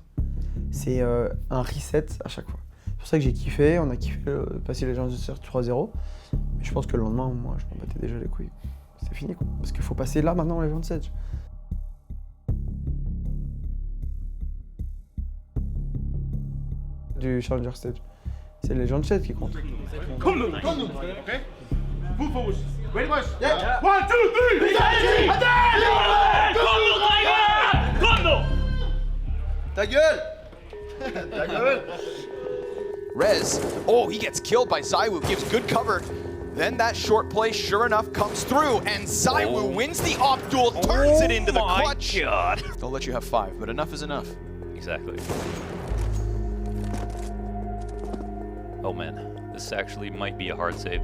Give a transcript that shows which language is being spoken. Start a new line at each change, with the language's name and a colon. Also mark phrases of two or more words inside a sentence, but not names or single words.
French: C'est un reset à chaque fois. C'est pour ça que j'ai kiffé, on a kiffé passer les gens de 3-0. Mais je pense que le lendemain, moi, je m'en battais déjà les couilles. C'est fini quoi. Parce qu'il faut passer là maintenant les gens de Sedge. du Challenger Stage. C'est les gens de chat qui comptent.
Danish: Kom nu! Okay? Fuld fokus.
English: Ready, boys? Yeah.
Danish: 1, 2, 3! Kom nu, drenge! Kom nu!
French: Ta gueule! Ta gueule!
English: Rez, oh, he gets killed by ZywOo, gives good cover. Then that short play, sure enough, comes through, and ZywOo wins the op duel, turns it into the clutch. God. They'll let you have 5, but enough is enough. Exactly. Oh man, this actually might be a hard save.